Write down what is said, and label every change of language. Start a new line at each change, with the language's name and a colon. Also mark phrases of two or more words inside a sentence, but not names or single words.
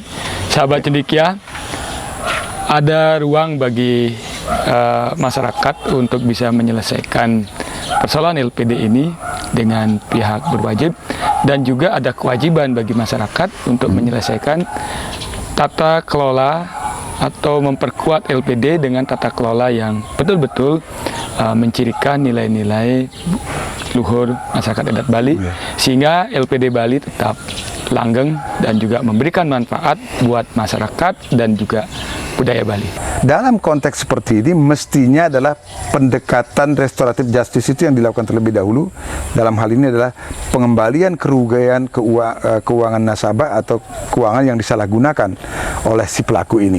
Indonesian: Sahabat cendekia, ada ruang bagi masyarakat untuk bisa menyelesaikan persoalan LPD ini dengan pihak berwajib, dan juga ada kewajiban bagi masyarakat untuk menyelesaikan tata kelola atau memperkuat LPD dengan tata kelola yang betul-betul mencirikan nilai-nilai luhur masyarakat adat Bali, sehingga LPD Bali tetap langgeng dan juga memberikan manfaat buat masyarakat dan juga budaya Bali. Dalam konteks seperti ini mestinya adalah pendekatan restoratif justice itu yang dilakukan terlebih dahulu. Dalam hal ini adalah pengembalian kerugian keuangan nasabah atau keuangan yang disalahgunakan oleh si pelaku ini.